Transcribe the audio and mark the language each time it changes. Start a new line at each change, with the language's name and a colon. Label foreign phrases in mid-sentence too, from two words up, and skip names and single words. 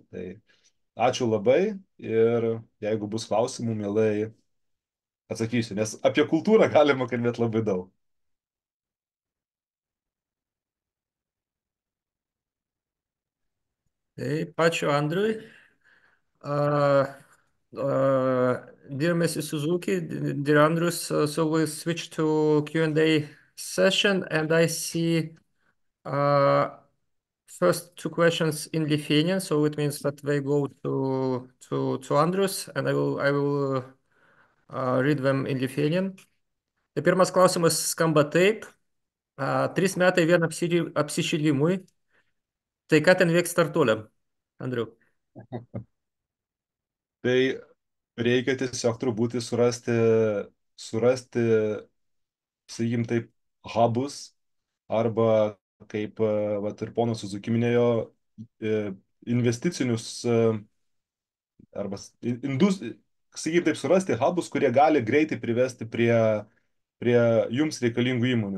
Lithuanian: Tai ačiū labai ir jeigu bus klausimų, mielai atsakysiu, nes apie kultūrą galima kalbėti labai daug. Taip, ačiū Andriui.
English: Uh, dear Mrs. Suzuki, dear Andrews, so we'll switch to Q&A session, and I see first two questions in Lithuanian, so it means that they go to Andrews, and I will read them in Lithuanian.
Lithuanian: Tai pirmas klausimas skamba taip. 3 metai vien apsišylimui. Tai ką ten veiks startuoliam, Andriu? Tai reikia tiesiog turbūt surasti, sakykim taip, hubus arba, kaip vat, ir ponas Suzuki minėjo, investicinius arba sakykim taip, surasti hubus, kurie gali greitai privesti prie jums reikalingų įmonių.